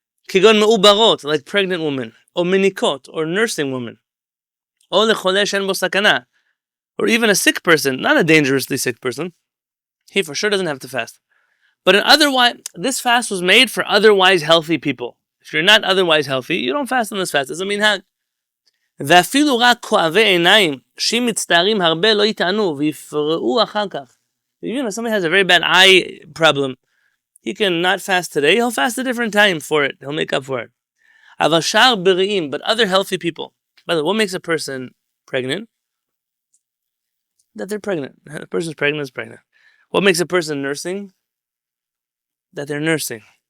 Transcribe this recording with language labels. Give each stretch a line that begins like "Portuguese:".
Hebrew: Kigon me'ubarot,
English: like pregnant women, or minikot, or nursing women, or lechole shen bo sakana, or even a sick person, not a dangerously sick person. He for sure doesn't have to fast. But this fast was made for otherwise healthy people. If you're not otherwise healthy, you don't fast on this fast. It's a minhag.
Hebrew: ואפילו רק כואבי עיניים, שמצטערים הרבה לא יטענו ויפרעו אחר כך.
English: Even if somebody has a very bad eye problem, he can not fast today, he'll fast a different time for it. He'll make up for it.
Hebrew: אבל שאר בריאים,
English: but other healthy people. By the way, what makes a person pregnant? That they're pregnant. A person's pregnant is pregnant. What makes a person nursing? That they're nursing.